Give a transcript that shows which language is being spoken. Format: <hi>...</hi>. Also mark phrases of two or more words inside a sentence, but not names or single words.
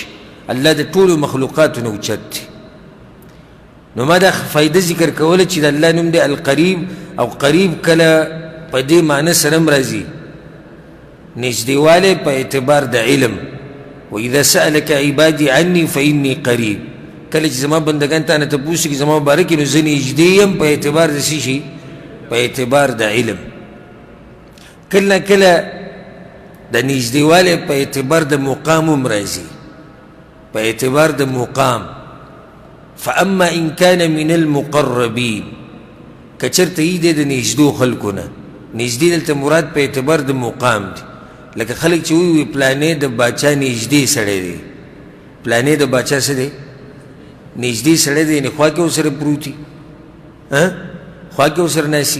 <ps>الله د ټولو مخلوقاتو نه اوچت دی. نو ما دا فایده ذکر کوله چې د الله نوم دی القریب، او قریب کله په دې معنی سره هم راځي نږدېوالی په اعتبار د علم.</ps> <ar>واذا سألك عبادي عني فإني قریب،</ar> <ps>کله چې زما بندگان تا نه تپوس کړي زما باره کې نو زه نږدې یم په اعتبار د څه شي؟ په اعتبار د علم. کله کله د نږدېوالی په اعتبار د مقام هم راځي، په اعتبار د مقام.</ps> <ar>فاما ان كان من المقربين،</ar> <ps>که چېرته یې دی د نږدو خلکو نه، نږدې دلته مراد په اعتبار د مقام دی. لکه خلک چې ووایي پلانې د باچا نږدې سړی دی، پلانې د باچا څه دی؟ نږدې سړی دی، یعنې خوا کې ورسره پروت وي، خوا کې ورسره ناست.</ps>